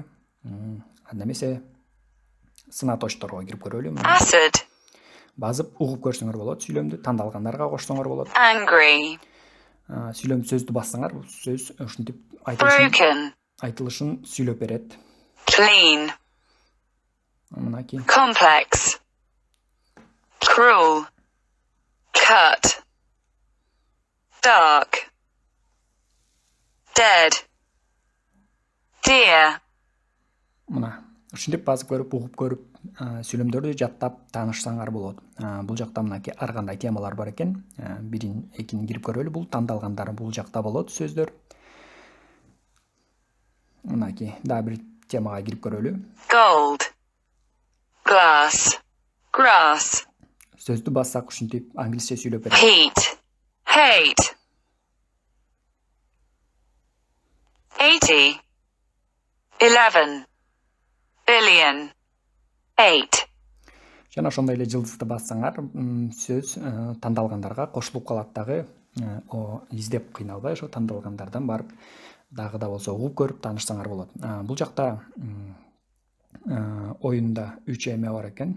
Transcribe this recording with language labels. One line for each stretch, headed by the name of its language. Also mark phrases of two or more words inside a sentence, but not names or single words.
Kyrgyz: Анда эмесе сынаточторго кирип көрөлү.
English: Acid.
Kyrgyz: Басып угуп көрсөңөр болот. Сүйлөмдү тандалгандарга кошсоңор болот.
English: Angry.
Kyrgyz: Сүйлөм сөздү бассаңар, бул сөз ушинтип
English: Broken.
Kyrgyz: айтылышын сүйлөп берет.
English: Clean.
Kyrgyz: Мынакей
English: Complex. Cruel. Cut. Dark. Dead. Dear.
Kyrgyz: мына ушинтип басып көрүп, угуп көрүп, сүйлөмдөрдү жаттап таанышсаңар болот. Бул жакта мынакей ар кандай темалар бар экен. Бирин, экинин кирип көрөлү. Бул тандалгандар бул жакта болот сөздөр. Мынакей дагы бир темага кирип көрөлү.
English: Gold. Glass. Grass.
Kyrgyz: Сөздү бассак ушинтип англисче сүйлөп берет.
English: Heat. Hate. 80. 11. Billion. 8.
Kyrgyz: Жана ошондой эле жылдызды бассаңар, сөз тандалгандарга кошулуп калат дагы. Издеп кыйналбай ошо тандалгандардан барып дагы да болсо угуп көрүп таанышсаңар болот. Бул жакта оюнда 3 эме бар экен.